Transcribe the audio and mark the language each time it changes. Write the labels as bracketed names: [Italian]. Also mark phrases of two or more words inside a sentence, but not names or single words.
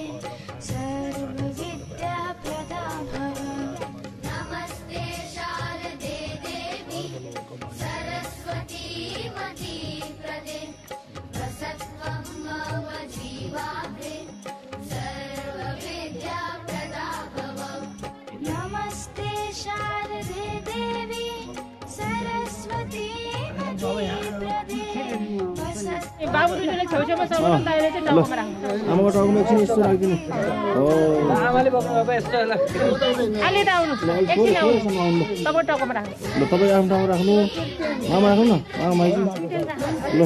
[Sanskrit] सर्वविद्या प्रदा भव नमस्ते शारदे देवी सरस्वती प्रदे वसत्वं मम जीवाग्रे सर्वविद्या प्रदा भव नमस्ते शारदे देवी सरस्वती [Nepali] बाबुले छेउछेउमा सबैले दाइले चाहिँ टाउकोमा राख्नु आमाको टाउकोमा एकछिन यस्तो राखिदिनु हो आमाले बोक्नु अब यस्तो ल अलि त आउनु एकछिन आउनु तपाईँ टाउकोमा राख्नु ल तपाईँ आफ्नो ठाउँमा राख्नु मामा राख्नु न मामा माइजू ल